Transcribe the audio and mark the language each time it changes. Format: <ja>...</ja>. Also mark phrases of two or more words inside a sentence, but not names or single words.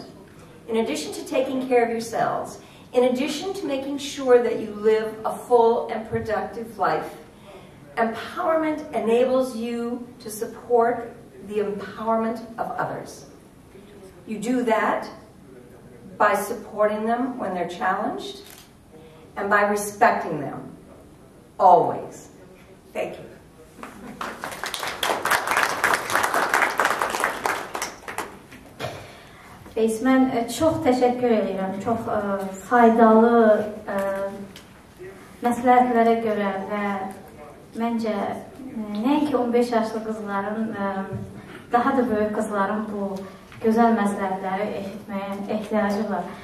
<en>In addition to taking care of yourselves, in addition to making sure that you live a full and productive life, empowerment enables you to support the empowerment of others. You do that by supporting them when they're challenged and by respecting them, always. Thank you.</en> <az>Mən çox təşəkkür edirəm, çox faydalı məsləhətlərə görə və məncə nəinki 15 yaşlı qızların, daha da böyük qızların bu gözəl məsləhətləri eşitməyə ehtiyacı var.</az>